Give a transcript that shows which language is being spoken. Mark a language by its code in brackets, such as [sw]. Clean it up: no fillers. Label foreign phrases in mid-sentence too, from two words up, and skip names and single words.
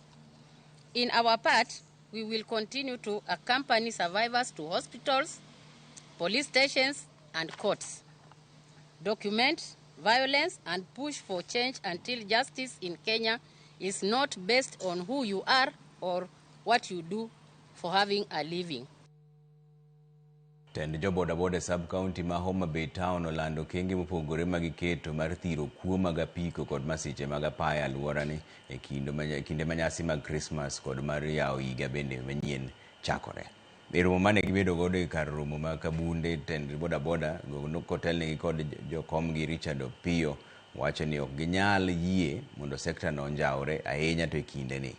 [en] In our part, we will continue to accompany survivors to hospitals, police stations, and courts, document violence, and push for change until justice in Kenya is not based on who you are or what you do for having a living. [luo] Tend jo boda sub-county ma Homa Bay Town olando kenge mopogore magiketo mar thiro kuo mag apiko kod masiche mag apaya alworani e kinde manyasi mag Christmas kod mar yawo higa bende manyien chakore. romo mane gibedo godo kar romo ma Kabunde tend boda boda kotel ne kod jokomgi Richard Opio wacho ni ok ginyal yie mondo sekta no njawre ahinya to kinde ni.